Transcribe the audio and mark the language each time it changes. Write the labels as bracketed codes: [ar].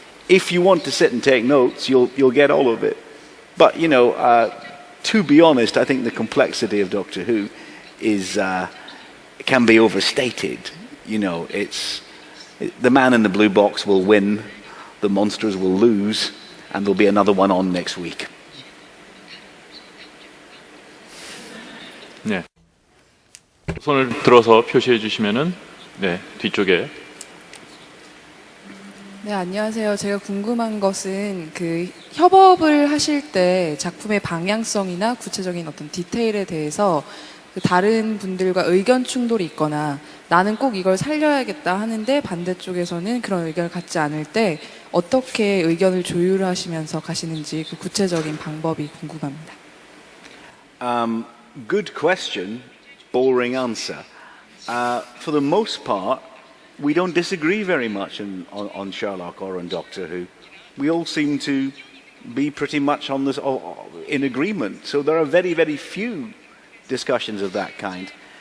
[en] If you want to sit and take notes, you'll get all of it. But, you know, to be honest, I think the complexity of Doctor Who can be overstated. You know, the man in the blue box will win, the monsters will lose, and there'll be another one on next week. [ko] 네. 손을 들어서 표시해 주시면은 네, 뒤쪽에. 네, 안녕하세요. 제가 궁금한 것은 그 협업을 하실 때 작품의 방향성이나 구체적인 어떤 디테일에 대해서 그 다른 분들과 의견 충돌이 있거나 나는 꼭 이걸 살려야겠다 하는데 반대쪽에서는 그런 의견을 갖지 않을 때 어떻게 의견을 조율하시면서 가시는지 그 구체적인 방법이 궁금합니다. [en] Good question, boring answer. For the most part, we don't disagree very much on Sherlock or on Doctor Who. We all seem to be pretty much on this in agreement. So there are very, very few discussions of that kind.